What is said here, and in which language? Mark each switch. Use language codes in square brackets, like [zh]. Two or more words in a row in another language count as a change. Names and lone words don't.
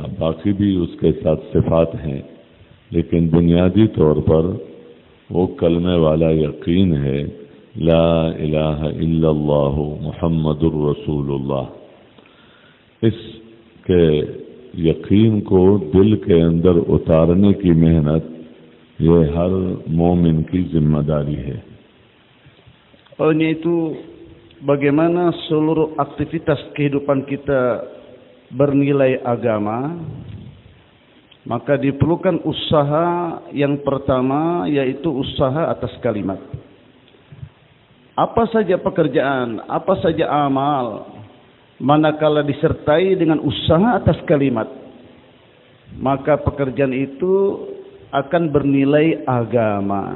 [ur] باقی بھی اس کے ساتھ صفات ہیں، لیکن بنیادی طور پر وہ کلمے والا یقین ہے، [ar] لا الہ الا اللہ محمد الرسول اللہ۔ [ur] اس کے یقین کو دل کے اندر اتارنے کی محنت یہ ہر مومن کی ذمہ داری ہے۔ [id] Olehnya itu bagaimana seluruh aktivitas kehidupan kita bernilai agama, maka diperlukan usaha yang pertama, yaitu usaha atas kalimat. Apa saja pekerjaan, apa saja amal, manakala disertai dengan usaha atas kalimat, maka pekerjaan itu akan bernilai agama.